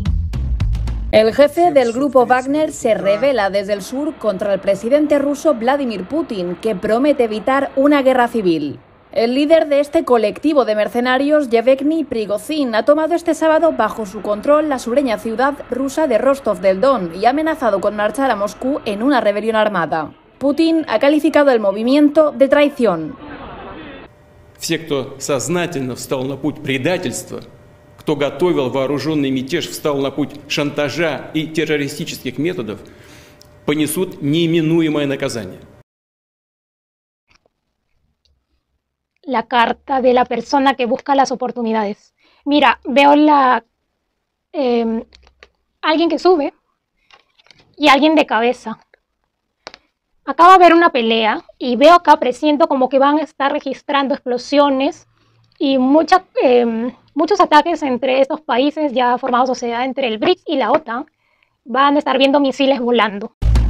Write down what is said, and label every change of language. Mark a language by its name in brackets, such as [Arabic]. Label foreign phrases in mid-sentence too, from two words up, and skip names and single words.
[Spanish] El jefe del grupo Wagner se rebela desde el sur contra el presidente ruso Vladimir Putin, que promete evitar una guerra civil. El líder de este colectivo de mercenarios, Yevgeny Prigozhin, ha tomado este sábado bajo su control la sureña ciudad rusa de Rostov del Don y ha amenazado con marchar a Moscú en una rebelión armada. Putin ha calificado el movimiento de traición. [Russian] Все, кто сознательно встал на путь предательства, кто готовил вооруженный мятеж, встал на путь шантажа и террористических методов, понесут неименуемое наказание. [Spanish] La carta de la persona que busca las oportunidades. Mira, veo alguien que sube y alguien de cabeza. acá va a haber una pelea y veo acá, presiento como que van a estar registrando explosiones y muchos ataques entre estos países ya formados, o sea, entre el BRICS y la OTAN, van a estar viendo misiles volando.